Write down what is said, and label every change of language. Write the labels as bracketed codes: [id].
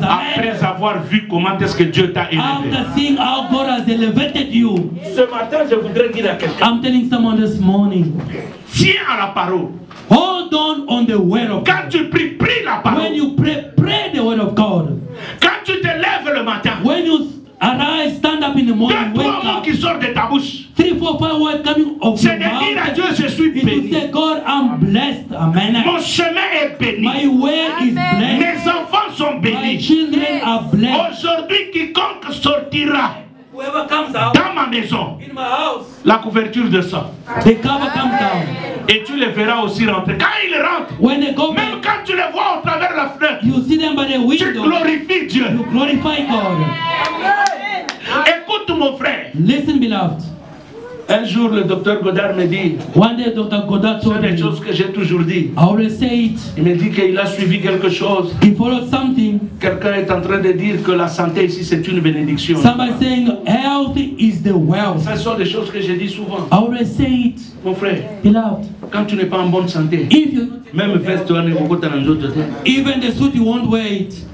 [fr] Après avoir vu comment est-ce que Dieu t'a élevé. [en] After seeing how God has elevated you. [fr] Ce matin, je voudrais dire à quelqu'un. [en] I'm telling someone this morning. [fr] Tiens à la parole. [en] Hold on the word of God. [fr] Quand tu pries, prie la parole. [en] When you pray the word of God. [fr] Quand tu te lèves le matin. [en] When you arise, stand up in the morning. [fr] Deux, trois mots qui sortent de ta bouche. [en] 3, 4, 5 words coming of your mouth. [fr] C'est de dire à Dieu, je suis béni. [en] To say, God, I'm blessed. Amen. [fr] Mon chemin est béni. [en] My way is blessed. [fr] Mes enfants sont bénis. [en] My children are blessed. [fr] Aujourd'hui, quiconque sortira dans ma maison, [en] in my house, [fr] la couverture de sang. [en] The cover comes down. [fr] Et tu les verras aussi rentrer. Quand ils rentrent, [en] when they go [fr] même quand tu les vois au travers de la fenêtre, [en] you see them by the window. [fr] Tu glorifies Dieu. [en] You glorify God. [fr] Écoute mon frère. [en] Listen, beloved. [fr] Un jour, le docteur Godard me dit, [en] one day, Dr. Godard told me, [fr] c'est des choses que j'ai toujours dit. [en] I always say it. [fr] Il me dit qu'il a suivi quelque chose. [en] He followed something. [fr] Quelqu'un est en train de dire que la santé ici, c'est une bénédiction. [en] Somebody saying health is the wealth. [fr] Ce sont des choses que j'ai dit souvent. [en] I always say it. [fr] Mon frère, [en] beloved, [fr] quand tu n'es pas en bonne santé, [en] if you, [fr] même veste, tu as [en] even the suit you won't wear it.